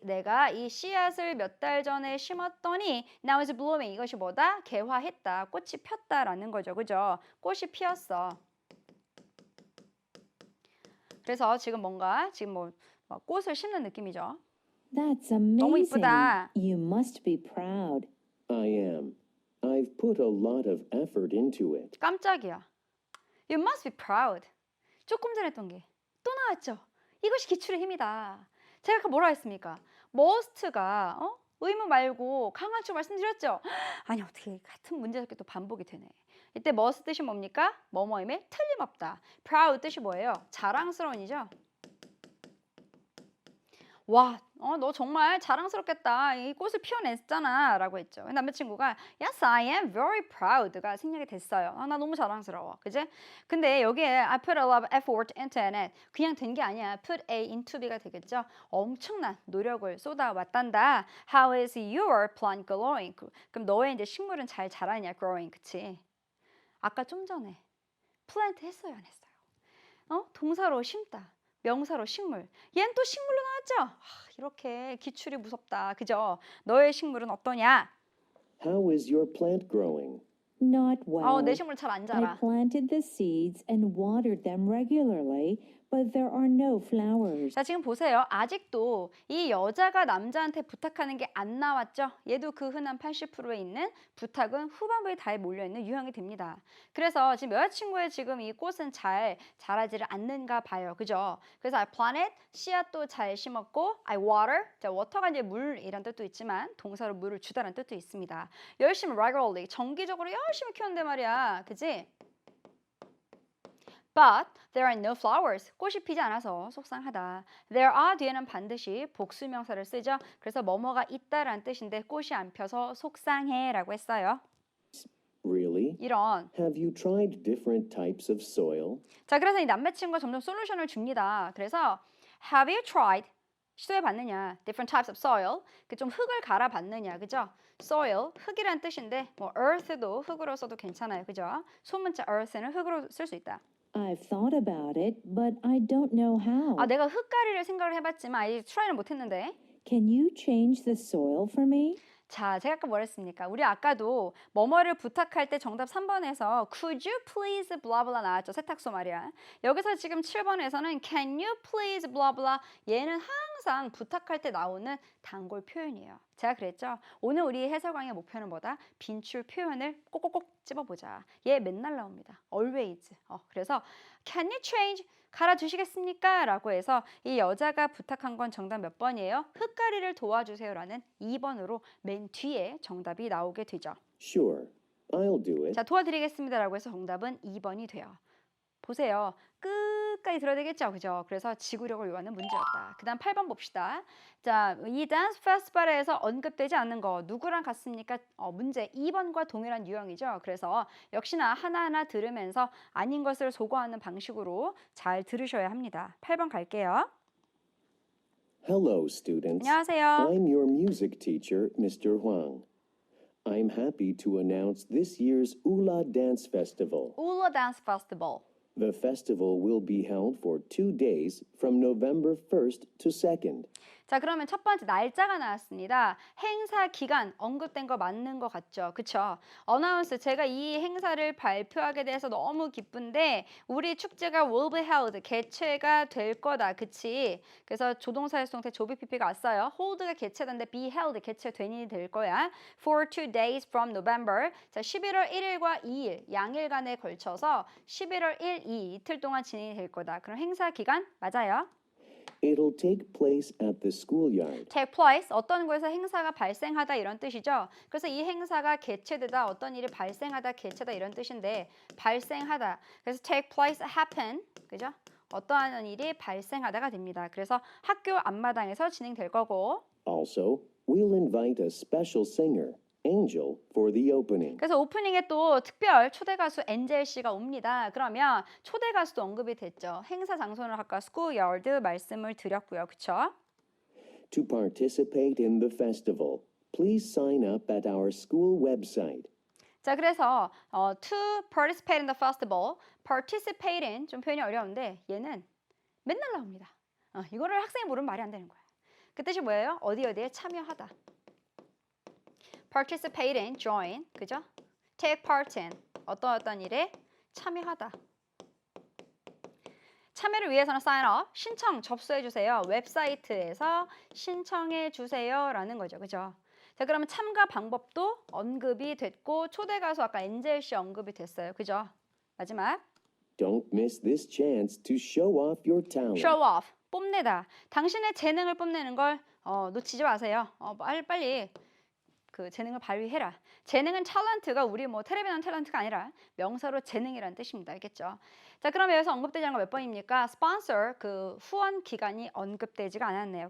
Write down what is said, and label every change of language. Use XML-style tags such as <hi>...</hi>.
<ko>내가 이 씨앗을 몇 달 전에 심었더니</ko> <en>now is blooming.</en> <ko>이것이 뭐다? 개화했다. 꽃이 폈다라는 거죠. 그죠? 꽃이 피었어. 그래서 지금 뭔가 지금 뭐 꽃을 심는 느낌이죠.</ko> <en>That's</en> <ko>너무</ko> <en>amazing.</en> <ko>이쁘다.</ko> <en>You must be proud. I am. I've put a lot of effort into it.</en> <ko>깜짝이야.</ko> <en>You must be proud.</en> <ko>조금 전에 했던 게 또 나왔죠. 이것이 기출의 힘이다. 제가 아까 뭐라 했습니까? must가 의무 말고 강한 쪽 말씀드렸죠. 아니 어떻게 같은 문제답게 또 반복이 되네. 이때 must 뜻이 뭡니까? 뭐뭐임에 틀림없다. proud 뜻이 뭐예요? 자랑스러운이죠. 와, 너 정말 자랑스럽겠다. 이 꽃을 피워냈잖아 라고 했죠.</ko> <en>남자친구가 Yes, I am very proud가</en> <ko>생략이 됐어요. 나 너무 자랑스러워. 그지? 근데 여기에</ko> <en>I put a lot of effort into it.</en> <ko>그냥 된 게 아니야.</ko> <en>put A into B가 되겠죠.</en> <ko>엄청난 노력을 쏟아왔단다.</ko> <en>How is your plant growing?</en> <ko>그럼 너의 이제 식물은 잘 자라냐? growing. 그치? 아까 좀 전에 plant 했어요, 안 했어요? 동사로 심다. 명사로 식물. 얘는 또 식물로 나왔죠? 이렇게 기출이 무섭다. 그죠? 너의 식물은 어떠냐?</ko> <en>How is your plant growing? Not well.</en> <ko>내 식물 잘 안</ko> <en>I</en> <ko>자라.</ko> <en>planted the seeds and watered them regularly, but there are no flowers.</en> <ko>자, 지금 보세요. 아직도 이 여자가 남자한테 부탁하는 게 안 나왔죠? 얘도 그 흔한 80%에 있는 부탁은 후반부에 다 몰려있는 유형이 됩니다. 그래서 지금 여자친구의 지금 이 꽃은 잘 자라지를 않는가 봐요. 그죠? 그래서</ko> <en>I planted,</en> <ko>씨앗도 잘 심었고 I water, 자, water가 이제 물이란 뜻도 있지만 동사로 물을 주다라는 뜻도 있습니다. 열심히 regularly, 정기적으로 열심히 키웠는데 말이야. 그지?</ko> <en>But there are no flowers.</en> <ko>꽃이 피지 않아서 속상하다.</ko> <en>There are</en> <ko>뒤에는 반드시 복수명사를 쓰죠. 그래서 뭐뭐가 있다라는 뜻인데 꽃이 안 펴서 속상해라고 했어요.</ko> <en>Really?</en> <ko>이런.</ko> <en>Have you tried different types of soil?</en> <ko>자, 그래서 이 남자친구가 점점 솔루션을 줍니다. 그래서</ko> <en>Have you tried</en> <ko>시도해 봤느냐?</ko> <en>different types of soil.</en> <ko>그 좀 흙을 갈아 봤느냐. 그죠? soil 흙이란 뜻인데 뭐 earth도 흙으로 써도 괜찮아요. 그죠? 소문자 earth는 흙으로 쓸 수 있다.</ko> <en>I've thought about it, but I don't know how.</en> <ko>아, 내가 흙가리를 생각을 해봤지만 아직 트라이는 못했는데.</ko> <en>Can you change the soil for me?</en> <ko>자, 제가 아까 뭐랬습니까? 우리 아까도 뭐뭐를 부탁할 때 정답 3번에서</ko> <en>Could you please blah blah</en> <ko>나왔죠. 세탁소 말이야. 여기서 지금 7번에서는</ko> <en>Can you please blah blah</en> <ko>얘는 항상 부탁할 때 나오는 단골 표현이에요. 제가 그랬죠. 오늘 우리 해설강의 목표는 뭐다? 빈출 표현을 꼭꼭꼭 집어보자. 얘 맨날 나옵니다. always.</ko> <en>그래서 Can you change?</en> <ko>갈아주시겠습니까? 라고 해서 이 여자가 부탁한 건 정답 몇 번이에요? 흙가리를 도와주세요 라는 2번으로 맨 뒤에 정답이 나오게 되죠.</ko> <en>Sure, I'll do it.</en> <ko>자, 도와드리겠습니다 라고 해서 정답은 2번이 돼요. 보세요. 끝까지 들어야 되겠죠? 그죠? 그래서 지구력을 요하는 문제였다. 그 다음 8번 봅시다. 자, 이 댄스 페스티벌에서 언급되지 않는 거 누구랑 같습니까? 문제 2번과 동일한 유형이죠. 그래서 역시나 하나하나 들으면서 아닌 것을 소거하는 방식으로 잘 들으셔야 합니다. 8번 갈게요.</ko> <en>Hello, students.</en> <ko>안녕하세요.</ko> <en>I'm your music teacher, Mr. Huang. I'm happy to announce this year's Ula Dance Festival.</en> <ko>울러 댄스 페스티벌.</ko> <en>The festival will be held for 2 days from November 1st to 2nd.</en> <ko>자, 그러면 첫 번째 날짜가 나왔습니다. 행사 기간 언급된 거 맞는 거 같죠? 그쵸? 어나운스, 제가 이 행사를 발표하게 돼서 너무 기쁜데 우리 축제가</ko> <en>will be held,</en> <ko>개최가 될 거다. 그치? 그래서 조동사 수동태 조비PP가 왔어요. hold가 개최된데 be held, 개최되니 될 거야.</ko> <en>For 2 days from November.</en> <ko>자, 11월 1일과 2일, 양일간에 걸쳐서 11월 1, 2 이틀 동안 진행이 될 거다. 그럼 행사 기간 맞아요?</ko> <en>It'll take place at the schoolyard.</en> <ko>take place 어떤 곳에서 행사가 발생하다 이런 뜻이죠. 그래서 이 행사가 개최되다 어떤 일이 발생하다 개최다 이런 뜻인데 발생하다. 그래서 take place happen. 그죠? 어떠한 일이 발생하다가 됩니다. 그래서 학교 앞마당에서 진행될 거고.</ko> <en>Also, we'll invite a special singer, Angel, for the opening.</en> <ko>그래서 오프닝에 또 특별 초대 가수 엔젤 씨가 옵니다. 그러면 초대 가수도 언급이 됐죠. 행사 장소는 아까 스쿨야드 말씀을 드렸고요. 그렇죠?</ko> <en>To participate in the festival, please sign up at our school website.</en> <ko>자, 그래서</ko> <en>to participate in the festival,</en> <ko>participate in 좀 표현이 어려운데 얘는 맨날 나옵니다. 이거를 학생이 모르면 말이 안 되는 거야. 그 뜻이 뭐예요? 어디에 참여하다.</ko> <en>participate in, join, 그죠?</en> <ko>take part in, 어떤 일에 참여하다. 참여를 위해서는 sign up, 신청, 접수해 주세요. 웹사이트에서 신청해 주세요 라는 거죠. 그죠? 자, 그러면 참가 방법도 언급이 됐고 초대 가수 아까 엔젤 씨 언급이 됐어요. 그죠? 마지막</ko> <en>Don't miss this chance to show off your talent.</en> <ko>show off, 뽐내다. 당신의 재능을 뽐내는 걸 놓치지 마세요. 빨리 그 재능을 발휘해라. 재능은 탤런트가 우리 뭐 텔레비전 탤런트가 아니라 명사로 재능이라는 뜻입니다. 알겠죠? 자, 그럼 여기서 언급되지 않은 거 몇 번입니까? sponsor, 그 후원 기간이 언급되지가 않았네요.</ko>